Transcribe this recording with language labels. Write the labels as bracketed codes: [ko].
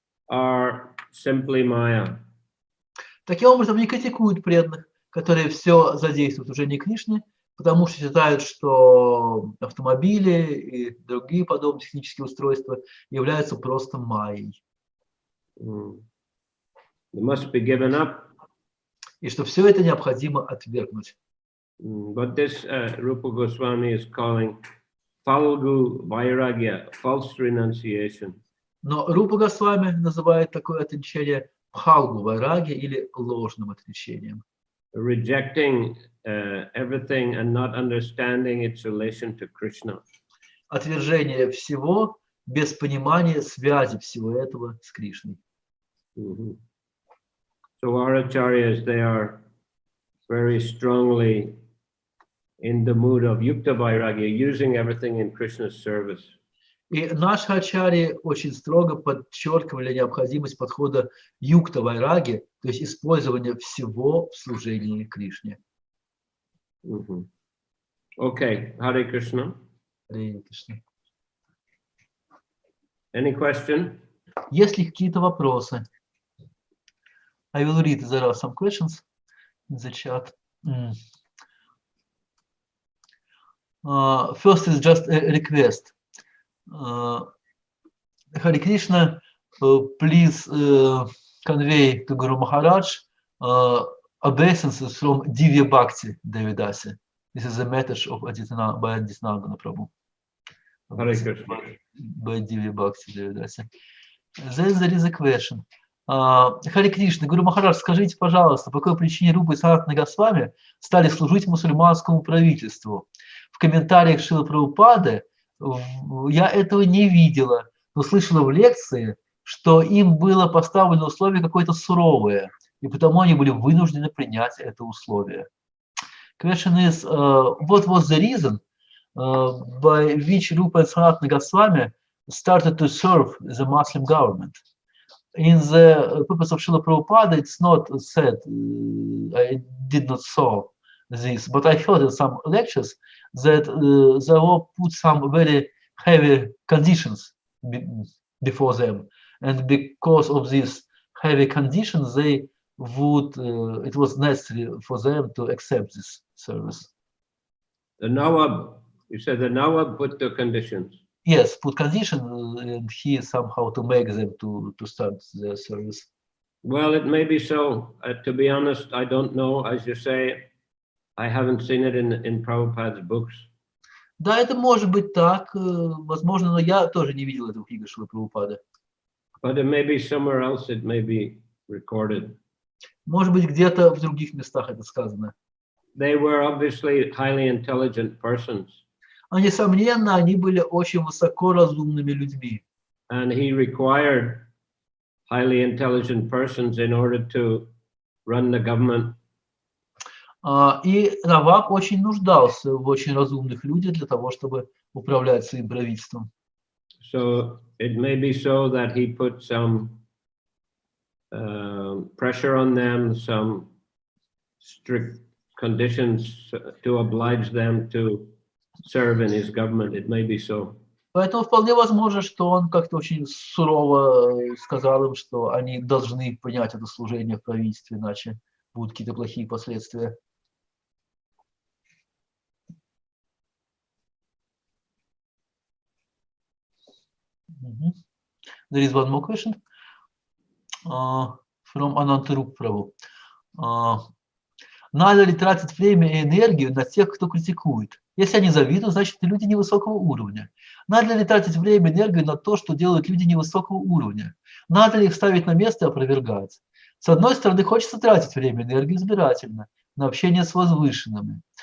[en] are simply Maya. [ru] Таким образом, они критикуют преданных, которые все задействуют в служении Кришны, потому что считают, что автомобили и другие подобные технические устройства являются просто майей. [en] They must be given up. [ru] И что все это необходимо отвергнуть. [en] But this Rupa Goswami is calling Falgu Vairagya, false renunciation. [ru] Но Рупа Госвами называет такое отречение пхалгу вайраги или ложным отречением. [en] Rejecting everything and not understanding its relation to Krishna. [ru] Отвержение всего без понимания связи всего этого с Кришной. [en] So our acharyas, they are very strongly in the mood of yukta vairagya, using everything in Krishna's service. [ru] И наши ачарьи очень строго подчеркивали необходимость подхода юкта вайраги, то есть использования всего в служении Кришне. [en] Okay, Hare Krishna. [ru] Харе Кришна. [en] Any question? [ru] Есть ли какие-то вопросы? [en] I will read. There are some questions in the chat. First is just a request. Hare Krishna, please convey to Guru Maharaj obeisances from Divya Bhakti Devidasi. This is a message of by Adityananda Prabhu. Hare Krishna. By Divya Bhakti Devidasi. Then there is a question. [ru] Харе Кришна, Гуру Махарадж, скажите, пожалуйста, по какой причине Рупа и Санатана Госвами стали служить мусульманскому правительству? В комментариях Шрилы Прабхупады я этого не видела, но слышала в лекции, что им было поставлено условие какое-то суровое, и потому они были вынуждены принять это условие. [en] Question is, what was the reason by which Rupa and Sanatana Goswami started to serve the Muslim government? In the purpose of Srila Prabhupada, it's not said, I did not saw this, but I heard in some lectures that there were put some very heavy conditions before them. And because of these heavy conditions, they would, it was necessary for them to accept this service. The Nawab, you said the Nawab put the conditions. Yes, put conditions, and he somehow to make them to start their service. Well, it may be so. To be honest, I don't know. As you say, I haven't seen it in Prabhupada's books. [ru] Да, это может быть так, возможно, но я тоже не видел этого в книгах Шрилы Прабхупады. [en] But it may be somewhere else. It may be recorded. [ru] Может быть, где-то в других местах это сказано. [en] They were obviously highly intelligent persons. [ru] Несомненно, они были очень высоко разумными людьми. [en] And he required highly intelligent persons in order to run the government. [ru] И Наваб очень нуждался в очень разумных людях для того, чтобы управлять своим правительством. [en] So it may be so that he put some pressure on them, some strict conditions to oblige them to serve in his government. It may be so. [ru] Поэтому вполне возможно, что он как-то очень сурово сказал им, что они должны принять это служение в правительстве, иначе будут какие-то плохие последствия. [en] There is one more question from Anantarup Prabhu. [ru] Надо ли тратить время и энергию на тех, кто критикует? Если они завидуют, значит, это люди невысокого уровня. Надо ли тратить время и энергию на то, что делают люди невысокого уровня? Надо ли их ставить на место и опровергать? С одной стороны, хочется тратить время и энергию избирательно, на общение с возвышенными.